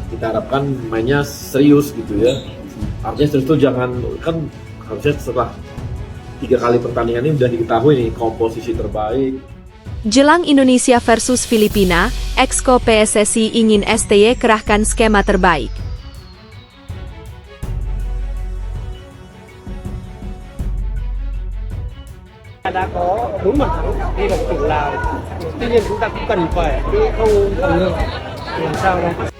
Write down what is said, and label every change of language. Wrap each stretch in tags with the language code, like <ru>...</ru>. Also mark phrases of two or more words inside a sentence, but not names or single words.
<id>kita harapkan mainnya serius gitu ya. Artinya serius itu jangan, kan harusnya setelah 3 kali pertandingan ini udah diketahui nih komposisi terbaik. Jelang Indonesia versus Filipina, Exco PSSI ingin STY kerahkan skema terbaik.</id> <vi>Đã có 4 bàn thắng đi gặp tuyển Lào. Tuy nhiên chúng ta cũng cần phải không phòng ngự làm sao đó.</vi>